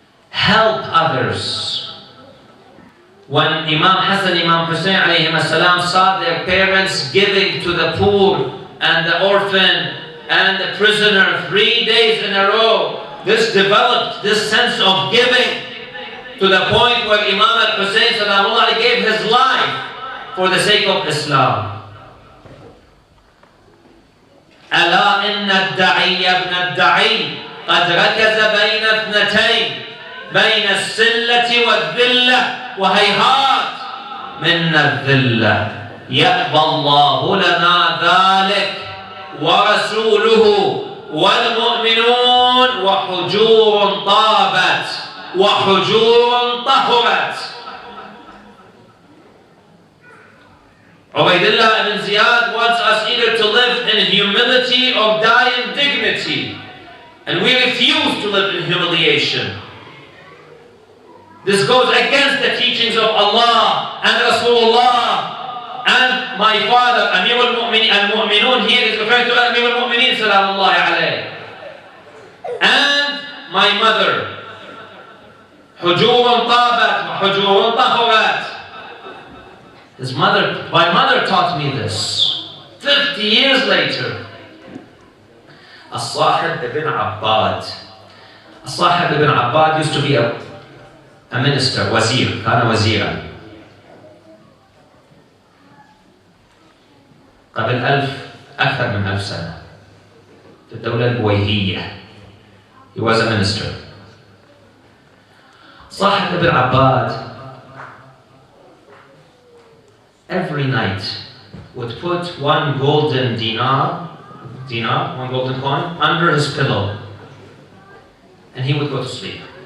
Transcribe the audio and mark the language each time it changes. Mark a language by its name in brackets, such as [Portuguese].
[English] Help others. When Imam Hassan, Imam Hussein alayhim salam saw their parents giving to the poor and the orphan and the prisoner 3 days in a row, this developed this sense of giving to the point where Imam al-Hussein salamullah gave his life for the sake of Islam. [Arabic] ألا إن الدعي ابن الدعي قد ركز بين اثنتين بين السلة والذلة وهيهات منا الذلة يأبى الله لنا ذلك ورسوله والمؤمنون وحجور طابت وحجور طهرت. [English] Ubaidullah ibn Ziyad wants us either to live in humility or die in dignity. And we refuse to live in humiliation. This goes against the teachings of Allah and Rasulullah and my father, Amir al-Mu'minun here is referring to Amir al-Mu'minin salamullahi alayhi. And my mother, Hujurun tabat wa hujurun tahurat. My mother taught me this 50 years later. Al-Sahib ibn Abbad. Al-Sahib ibn Abbad used to be a minister, wazir, [Arabic] كان وزيرا. قبل أكثر من 1000 سنة في الدولة البويهية. [English] He was a minister. Sahib ibn Abbad every night would put one golden dinar, one golden coin, under his pillow. And he would go to sleep.